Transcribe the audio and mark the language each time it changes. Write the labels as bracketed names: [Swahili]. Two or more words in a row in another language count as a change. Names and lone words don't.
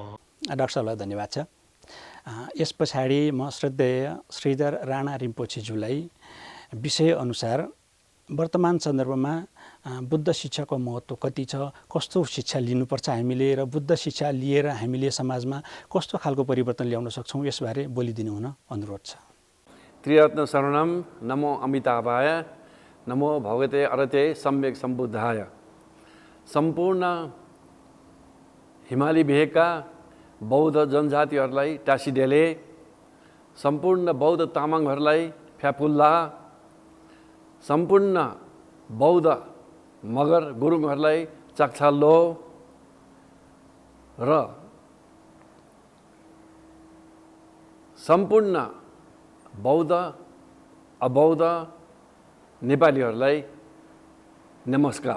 [Nepali] डाक्टर साहबलाई धन्यवाद छ। यस पछाडि म श्रद्धेय श्रीधर राणा रिम्पोछेज्यूलाई विषयअनुसार वर्तमान सन्दर्भमा बुद्ध शिक्षाको महत्त्व कति छ, कस्तो शिक्षा लिनुपर्छ हामीले, र बुद्ध शिक्षा लिएर हामीले समाजमा कस्तो खालको परिवर्तन ल्याउन सक्छौँ, यसबारे बोलिदिनु हुन अनुरोध छ। [Sanskrit] त्रिरत्न शरणम नमो अमिताभाय नमो भगवते अरते सम्यक सम्बुद्धाय। [Nepali] सम्पूर्ण हिमाली भेगका बौद्ध जनजातिहरूलाई टासीडेले, सम्पूर्ण बौद्ध तामाङहरूलाई फ्याफुल्ला, सम्पूर्ण बौद्ध मगर गुरुङहरूलाई चाक्छाल्लो र सम्पूर्ण बौद्ध अबौद्ध नेपालीहरूलाई नमस्कार।